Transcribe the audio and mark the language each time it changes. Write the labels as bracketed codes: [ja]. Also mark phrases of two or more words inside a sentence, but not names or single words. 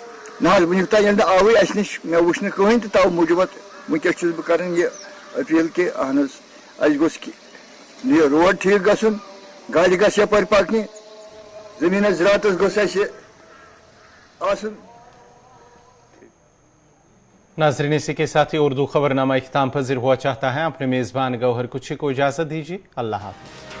[ks] نہ حظ وٕنیُک تام ییٚلہِ نہٕ آوٕے اَسہِ نِش مےٚ وٕچھ نہٕ کٕہٕنۍ تہٕ تَوٕ موٗجوٗب وٕنکیٚس چھُس بہٕ کران یہِ اپیٖل کہِ اہن حظ اَسہِ گوٚژھ یہ روڈ ٹھیک گژھُن گاڑِ گژھِ یپٲرۍ پکنہِ زٔمیٖنَس زِراعتَس گوٚژھ اَسہِ آسُن. [ur] नाजरीन, اسی کے ساتھ ہی اردو خبرنامہ اختتام پذیر ہوا چاہتا ہے. اپنے میزبان گوہر کچھی کو اجازت دیجیے. اللہ حافظ.